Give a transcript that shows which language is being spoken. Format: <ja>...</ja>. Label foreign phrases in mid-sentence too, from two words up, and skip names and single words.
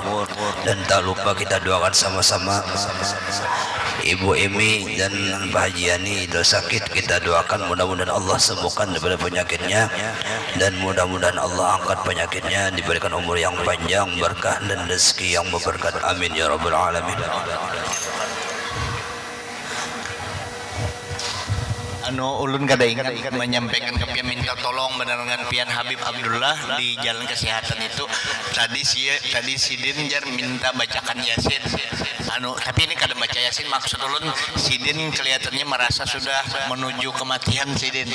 <id>Dan tak lupa kita doakan sama-sama Ibu Emi dan Pak Haji Yani itu sakit, kita doakan mudah-mudahan Allah sembuhkan daripada penyakitnya, dan mudah-mudahan Allah angkat penyakitnya, diberikan umur yang panjang, berkah dan rezeki yang berberkat.</id> <ar>آمين يا رب العالمين.</ar> <bjn>Ulun kada ingat menyampaikan ke pian minta tolong dengan pian Habib Abdullah di jalan kesehatan itu. Tadi Sidin jar minta bacakan Yasin. Tapi ini kada baca Yasin, maksud ulun Sidin kelihatannya merasa sudah menuju kematian Sidin.</bjn>